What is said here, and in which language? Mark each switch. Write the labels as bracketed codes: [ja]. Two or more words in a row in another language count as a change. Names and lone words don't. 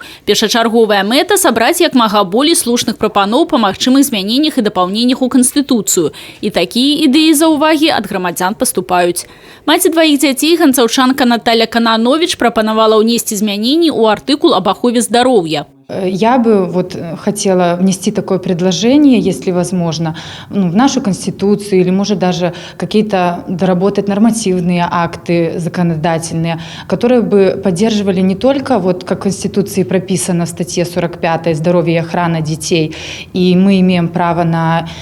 [be] Першачарговая мэта – сабраць як мага болей слушных прапаноў па магчымых змяненнях і дапаўненнях у Канстытуцыю. І такія ідэі заўвагі ад грамадзян паступаюць. Маці дваіх дзяцей, ганцаўчанка Наталя Кананович, прапанавала ўнесці змяненні ў артыкул об ахове здароўя. [ru] Я бы хотела внести такое предложение, если возможно, в нашу Конституцию или, может, даже какие-то доработать нормативные акты законодательные, которые бы поддерживали не только, как в Конституции прописано в статье 45 «Здоровье и охрана детей», и мы имеем право на